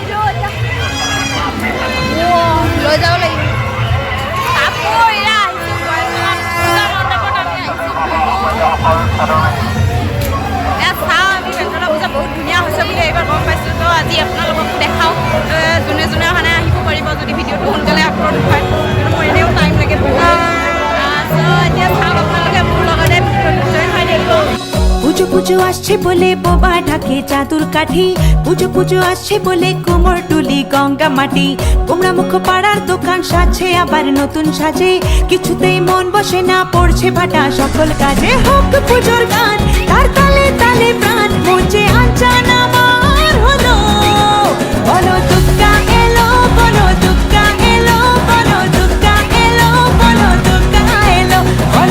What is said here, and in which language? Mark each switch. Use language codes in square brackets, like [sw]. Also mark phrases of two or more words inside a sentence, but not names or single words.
[as] লৈ যাব লাগিব বহুত ধুনীয়া হৈছে বুলি এইবাৰ গম পাইছোঁ তো আজি আপোনালোকক দেখাওঁ যোনে যোনে মানে আহিব পাৰিব যদি ভিডিঅ'টো সোনকালে আপলোড হয় কিন্তু মোৰ এনেও টাইম লাগে এতিয়া চাওক আপোনালোকে মোৰ লগতে ভিডিঅ'টো জইন হৈ থাকিব [bn] পুজো পুজো আসছে বলে বোবা ঢাকে চাদুর কাঠি পুজো পুজো আসছে বলে কোমর টুলি গঙ্গা মাটি কুমড়া মুখ পাড়ার দোকান সাজছে আবার নতুন সাজে কিছুতেই মন বসে না পড়ছে ভাটা সকল কাজে হোক পুজোর গান তার তালে তালে প্রাণ মঞ্চে আঞ্চান আমার হলো বলো দুর্গা এলো বলো দুর্গা এলো বলো দুর্গা এলো বলো দুর্গা এলো বলো